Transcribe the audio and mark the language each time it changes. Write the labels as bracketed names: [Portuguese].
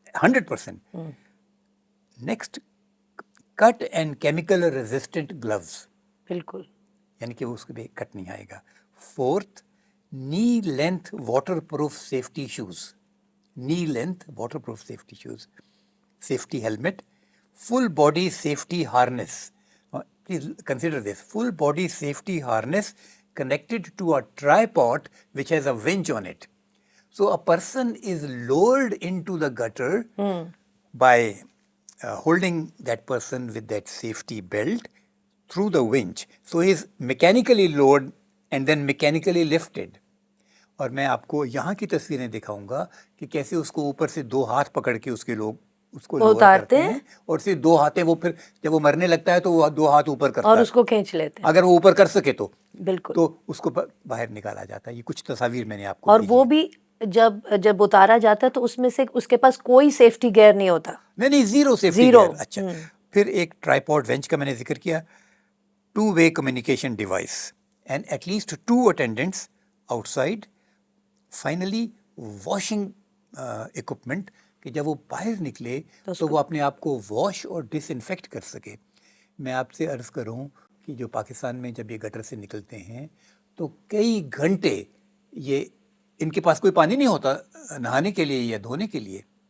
[English] 100%. Next, cut and chemical resistant gloves, [Urdu] بالکل، یعنی کہ اس پہ کٹ نہیں آئے گا. [English] Fourth, knee length waterproof safety shoes, knee length waterproof safety shoes. Safety helmet, full body safety harness. Please consider this, full body safety harness connected to a tripod which has a winch on it. So a person is lowered into the gutter by holding that person with that safety belt through the winch. So he is mechanically lowered and then mechanically lifted. [Urdu] اور میں آپ کو یہاں کی تصویریں دکھاؤں گا کہ کیسے اس کو اوپر سے 2 ہاتھ پکڑ کے اس کے لوگ اس کو لوور کرتے ہیں اور صرف 2 ہاتھیں وہ پھر جب وہ مرنے لگتا ہے تو وہ 2 ہاتھ اوپر کرتا ہے اور اس کو کھینچ لیتے ہیں اگر وہ اوپر کر سکے تو بالکل. تو اس کو باہر نکالا جاتا ہے. یہ کچھ تصاویر میں نے آپ کو اور وہ بھی جب اتارا جاتا ہے تو اس میں سے اس کے پاس کوئی سیفٹی گیئر نہیں ہوتا. نہیں زیرو سیفٹی گیئر. اچھا پھر ایک ٹرائی-پوڈ ونچ کا میں نے ذکر کیا. [English] 2-way communication device and at least 2 attendants outside. Finally washing equipment [Urdu] کہ جب وہ باہر نکلے تو وہ اپنے آپ کو واش اور ڈس انفیکٹ کر سکے. میں آپ سے عرض کروں کہ جو پاکستان میں جب یہ گٹر سے نکلتے ہیں تو کئی گھنٹے یہ ان کے پاس کوئی پانی نہیں ہوتا نہانے کے لیے یا دھونے کے لیے.